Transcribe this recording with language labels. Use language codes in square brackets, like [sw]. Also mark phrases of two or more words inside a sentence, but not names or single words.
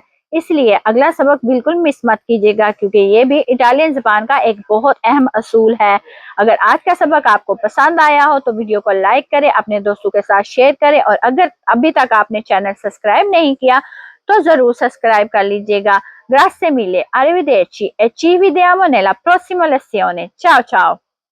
[ur] اس لیے اگلا سبق بالکل مس مت کیجیے گا, کیونکہ یہ بھی اٹالین زبان کا ایک بہت اہم اصول ہے. اگر آج کا سبق آپ کو پسند آیا ہو تو ویڈیو کو لائک کریں, اپنے دوستوں کے ساتھ شیئر کریں, اور اگر ابھی تک آپ نے چینل سبسکرائب نہیں کیا تو ضرور سبسکرائب کر لیجیے گا. [it] Grazie mille, arrivederci e ci vediamo nella prossima lezione. Ciao ciao!